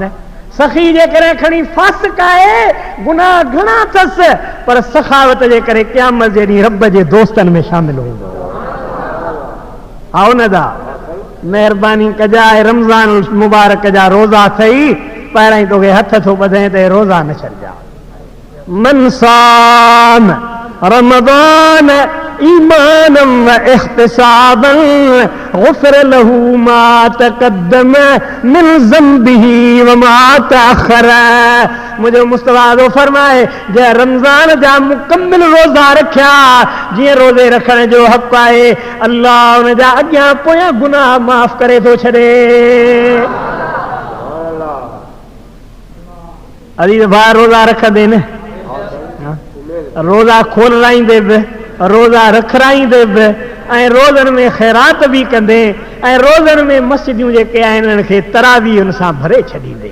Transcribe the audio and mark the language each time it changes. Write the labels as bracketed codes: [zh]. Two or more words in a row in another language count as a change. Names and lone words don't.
[sd] सखी जे करे खणी फासिक आहे, गुनाह घणा अथसि, पर सखावत जे करे क़यामत जे ॾींहुं रब जे दोस्तनि में शामिल हूंदो। आओ न दा महिरबानी कजाए, रमज़ान मुबारक जा रोज़ा अथई, पहिरां ई तोखे हथ थो ॿधाए त रोज़ा न छॾिजा। [ar] من صام رمضان إيمانا واحتسابا غفر له ما تقدم من ذنبه وما تأخر. [sd] मुंहिंजो मुस्तफ़ा थो फरमाए, जंहिं रमज़ान जा मुकमिल रोज़ा रखिया, जीअं रोज़े रखण जो हक़ आहे, अल्लाह उन जा अॻियां पोयां गुनाह माफ़ करे थो छॾे। अजीज़ भाउ रोज़ा रखंदे न, रोज़ा खोलाईंदे बि, रोज़ा रखराईंदे बि, ऐं रोज़नि में ख़ैरात बि कंदे, ऐं रोज़नि में मस्जिदूं जेके आहिनि उन्हनि खे तरावी उन सां भरे छॾींदे।